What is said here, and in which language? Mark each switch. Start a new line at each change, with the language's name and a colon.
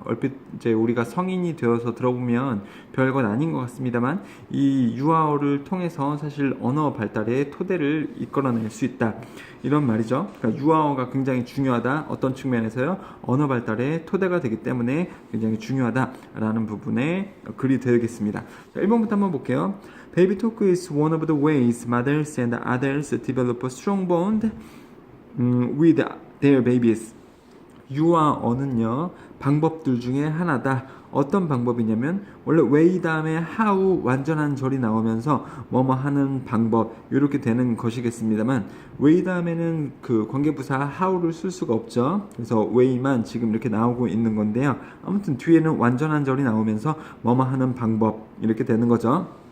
Korean: 얼핏 이제 우리가 성인이 되어서 들어보면 별건 아닌 것 같습니다만, 이 유아어를 통해서 사실 언어 발달의 토대를 이끌어낼 수 있다, 이런 말이죠. 그러니까 유아어가 굉장히 중요하다. 어떤 측면에서요? 언어 발달의 토대가 되기 때문에 굉장히 중요하다라는 부분에 글이 되겠습니다. 자, 1번부터 한번 볼게요.
English: Baby talk is one of the ways mothers and others develop a strong bond with their babies.
Korean: 유아어는요, 방법들 중에 하나다. 어떤 방법이냐면, 원래 way 다음에 how 완전한 절이 나오면서 뭐뭐 하는 방법, 이렇게 되는 것이겠습니다만, way 다음에는 그 관계부사 how를 쓸 수가 없죠. 그래서 way만 지금 이렇게 나오고 있는 건데요. 아무튼 뒤에는 완전한 절이 나오면서 뭐뭐 하는 방법, 이렇게 되는 거죠.